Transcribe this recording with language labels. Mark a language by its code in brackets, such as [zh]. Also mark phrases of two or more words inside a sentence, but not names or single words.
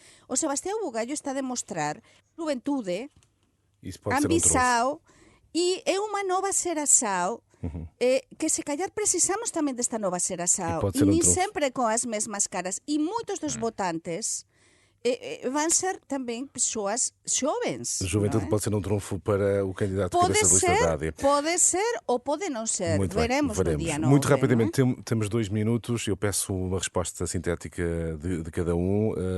[gl] O Sebastião Bugallo está a demostrar juventude, ambição, e é unha nova xeração que se calhar precisamos tamén desta nova xeração e nem sempre con as mesmas caras, e moitos dos votantes [pt] vão ser também pessoas jovens. A juventude pode ser um trunfo para o candidato que cabeça da lista da AD. Pode ser ou pode não ser. Veremos no dia 9. Muito rapidamente, temos 2 minutos. Eu peço uma resposta sintética de cada um.